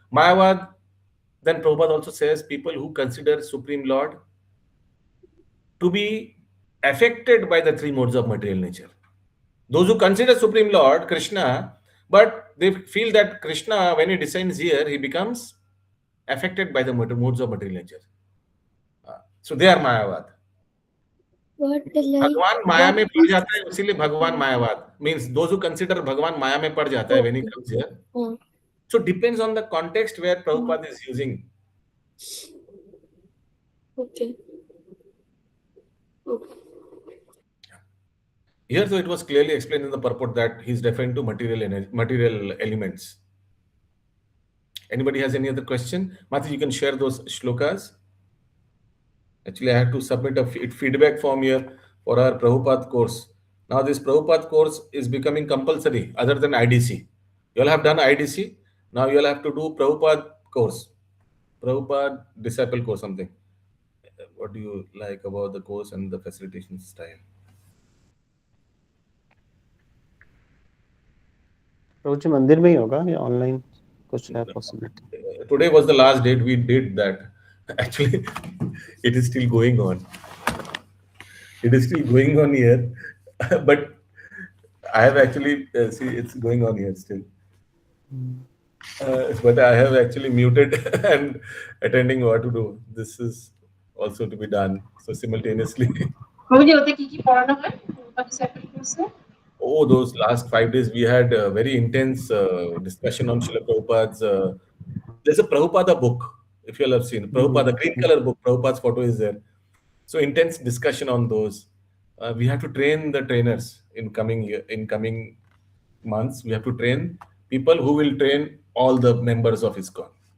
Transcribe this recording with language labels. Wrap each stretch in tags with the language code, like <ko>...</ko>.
<en>Mayavad, then Prabhupada also says people who consider Supreme Lord to be affected by the 3 modes of material nature. Those who consider Supreme Lord Krishna, but they feel that Krishna, when he descends here, he becomes affected by the modes of material nature. So they are Mayavad. But</en> <hi>भगवान माया में पड़ जाता है, इसीलिए भगवान मायावाद</hi> <en>means those who consider</en> <hi>भगवान माया में पड़ जाता है</hi> <en>when he comes here. So depends on the context where Prabhupada is using. Okay. Here, so it was clearly explained in the purport that he's referring to material elements. Anybody has any other question? Mati, you can share those shlokas. Actually, I had to submit a feedback form here for our Prabhupada course. Now, this Prabhupada course is becoming compulsory other than IDC. You all have done IDC. Now, you all have to do Prabhupada course. Prabhupada disciple course, something. What do you like about the course and the facilitation style?</en> <hi>रोज मंदिर में ही होगा या online कुछ है possibility?</hi> <en>Today was the last date we did that. Actually, it is still going on. It is still going on here, but I have actually see it's going on here still. But I have actually muted and attending what to do. This is also to be done so simultaneously.</en> <bn>প্রভুজি ওতে কি কি পড়ানো হয় separate কোর্সে?</bn> <en>Oh, those last 5 days we had a very intense discussion on Srila Prabhupada's. There's a Prabhupada book, if you all have seen. Prabhupada, green color book. Prabhupada's photo is there. So intense discussion on those. We have to train the trainers in coming months. We have to train people who will train all the members of ISKCON.</en>